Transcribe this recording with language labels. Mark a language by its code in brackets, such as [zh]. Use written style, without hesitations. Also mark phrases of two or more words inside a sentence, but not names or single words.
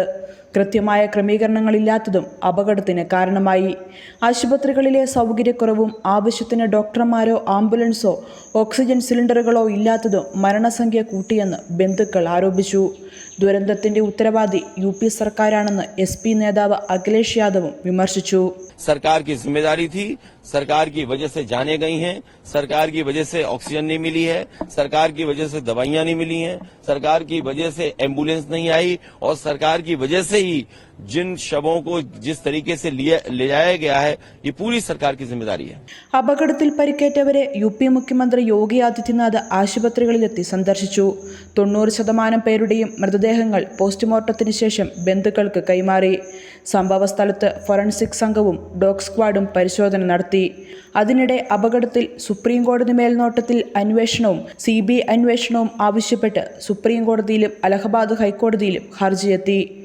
[ml] കൃത്യമായ ക്രമീകരണങ്ങളില്ലാത്തതും അപകടത്തിന് കാരണമായി. ആശുപത്രികളിലെ സൗകര്യക്കുറവും ആവശ്യത്തിന് ഡോക്ടർമാരോ ആംബുലൻസോ ഓക്സിജൻ സിലിണ്ടറുകളോ ഇല്ലാത്തതും മരണസംഖ്യ കൂട്ടിയെന്ന് ബന്ധുക്കൾ ആരോപിച്ചു. ദുരന്തത്തിന്റെ ഉത്തരവാദി UP സർക്കാരാണെന്ന് SP നേതാവ് അഖിലേഷ് യാദവും വിമർശിച്ചു. [hi] सरकार की जिम्मेदारी थी, सरकार की वजह से जाने गई हैं, सरकार की वजह से ऑक्सीजन नहीं मिली है, सरकार की वजह से दवाइयां नहीं मिली हैं, सरकार की वजह से एम्बुलेंस नहीं आई और सरकार की वजह से ही जिन शवों को जिस तरीके से ले जाया गया है, ये पूरी सरकार की जिम्मेदारी है. [ml] അപകടത്തിൽ പരിക്കേറ്റവരെ UP മുഖ്യമന്ത്രി യോഗി ആദിത്യനാഥ് ആശുപത്രികളിലെത്തി സന്ദർശിച്ചു. 90% പേരുടെയും മൃതദേഹങ്ങൾ പോസ്റ്റ്മോർട്ടത്തിന് ശേഷം ബന്ധുക്കൾക്ക് കൈമാറി. സംഭവ സ്ഥലത്ത് ഫോറൻസിക് സംഘവും ഡോഗ് സ്ക്വാഡും പരിശോധന നടത്തി. അതിനിടെ അപകടത്തിൽ സുപ്രീം കോടതി മേൽനോട്ടത്തിൽ അന്വേഷണവും CBI അന്വേഷണവും ആവശ്യപ്പെട്ട് സുപ്രീം കോടതിയിലും അലഹബാദ് ഹൈക്കോടതിയിലും ഹർജിയെത്തി.